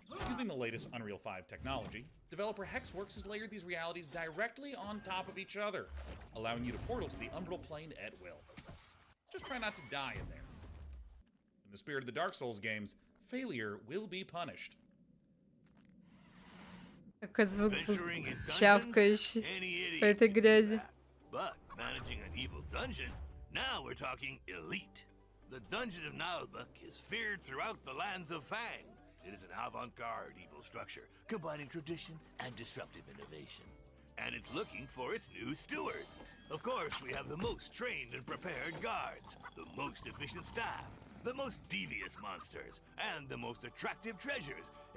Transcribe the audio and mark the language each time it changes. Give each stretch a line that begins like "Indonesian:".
English: Using the latest Unreal 5 technology, developer Hexworks has layered these realities directly on top of each other, allowing you to portal to the umbral plane at will. Just try not to die in there. In the spirit of the Dark Souls games, failure will be punished.
Russian: Какой звук чавкающий по этой грязи.
English: But managing an evil dungeon, now we're talking elite. The Dungeon of Nalbuck is feared throughout the lands of Fang. It is an avant-garde evil structure, combining tradition and disruptive innovation. And it's looking for its new steward. Of course, we have the most trained and prepared guards, the most efficient staff, the most devious monsters, and the most attractive treasures.